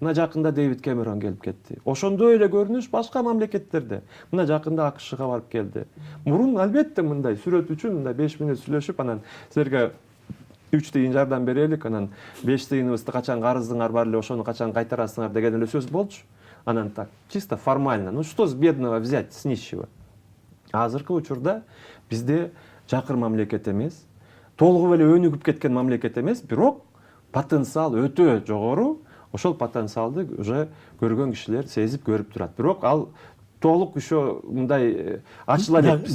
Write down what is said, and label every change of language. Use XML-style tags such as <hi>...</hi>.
<ky>Мына жакында Дэвид Кэмерон келип кетти. Ошондой эле көрүнүш башка мамлекеттерде. Мына жакында АКШга барып келди. Мурун албетте мындай сүрөт үчүн мындай 5 мүнөт сүйлөшүп, анан силерге 3 тыйын жардам берелик, анан 5 тыйыныбызды качан карыздыңар бар эле, ошону качан кайтарасыңар деген эле сөз болчу. Анан так,</ky> <ru>чисто формально. Ну что с бедного взять, с нищего?</ru> <ky>Азыркы учурда бизде жакыр мамлекет эмес, толугу эле өнүгүп кеткен мамлекет эмес, бирок потенциал өтө жогору. Ошол потенциалды уже көргөн кишилер сезип көрүп турат. Бирок ал толук еще мындай ачыла элек.</ky>